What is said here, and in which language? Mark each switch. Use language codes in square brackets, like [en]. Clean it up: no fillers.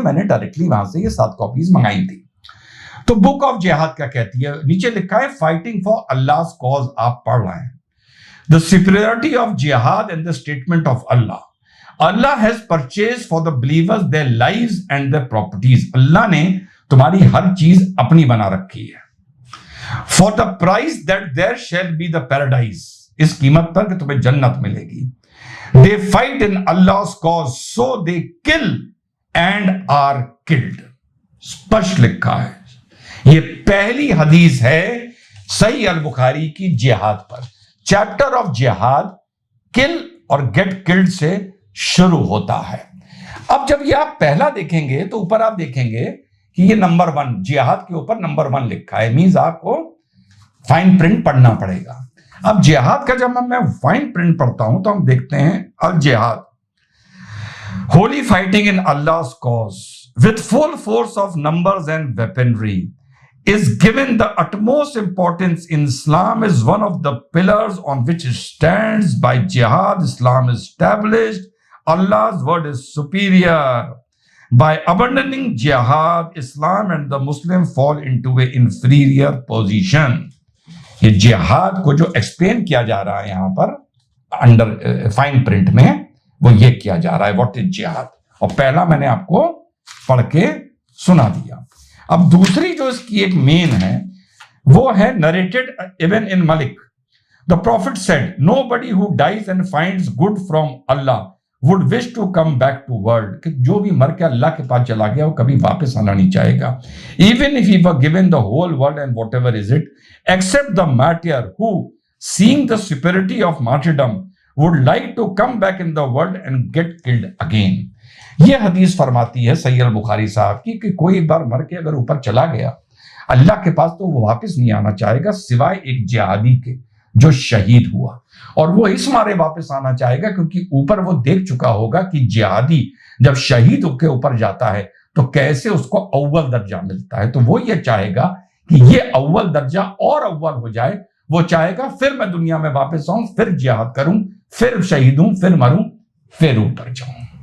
[hi] मैंने डायरेक्टली वहां से ये 7 कॉपीज मंगाई थी। तो बुक ऑफ जिहाद क्या कहती है, नीचे लिखा है [en] Fighting for Allah cause, आप पढ़ रहे हैं the superiority of jihad and the statement of Allah has purchase for the believers their lives and their properties. [hi] अल्लाह ने तुम्हारी हर चीज अपनी बना रखी है। [en] For the price that there shall be the paradise, [hi] इस कीमत पर कि तुम्हें जन्नत मिलेगी। [en] They fight in Allah's cause, so they kill and are killed। [hi] स्पष्ट लिखा है। ये पहली हदीस है सही अल बुखारी की जिहाद पर। चैप्टर ऑफ जिहाद किल और गेट किल्ड से शुरू होता है। अब जब ये आप पहला देखेंगे तो ऊपर आप देखेंगे कि ये नंबर 1 जिहाद के ऊपर नंबर 1 लिखा है, मींस आपको फाइन प्रिंट पढ़ना पड़ेगा। अब जिहाद का जब मैं फाइन प्रिंट पढ़ता हूं तो हम देखते हैं [en] Al jihad holy fighting in Allah's cause with full force of numbers and weaponry is given the utmost importance in Islam, is one of the pillars on which it stands. By jihad Islam is established, Allah's word is superior. By abandoning jihad, Islam and the Muslim fall into a inferior position. [hi] ये जिहाद को जो explain किया जा रहा है यहां पर अंडर फाइन प्रिंट में, वो ये किया जा रहा है [en] what is jihad, [hi] और पहला मैंने आपको पढ़ के सुना दिया। अब दूसरी जो इसकी एक मेन है वो है [en] narrated Ibn in Malik, the prophet said nobody who dies and finds good from Allah would wish to come back to world, [hi] कि जो भी मर के अल्लाह के पास चला गया वो कभी वापस आना नहीं चाहेगा। [en] Even if he were given the whole world and whatever is it, except the martyr who, seeing the superiority of martyrdom, would like to come back in the world and get killed again। [hi] ये हदीस फरमाती है सही अल बुखारी साहब की कि कोई एक बार मर के अगर ऊपर चला गया अल्लाह के पास तो वो वापस नहीं आना चाहेगा सिवाय एक जिहादी के जो शहीद हुआ, और वो इस मारे वापस आना चाहेगा क्योंकि ऊपर वो देख चुका होगा कि जिहादी जब शहीद के ऊपर जाता है तो कैसे उसको अव्वल दर्जा मिलता है। तो वो ये चाहेगा कि ये अव्वल दर्जा और अव्वल हो जाए, वो चाहेगा फिर मैं दुनिया में वापस आऊं, फिर जिहाद करूं, फिर शहीद हूं, फिर मरूं, फिर ऊपर जाऊं।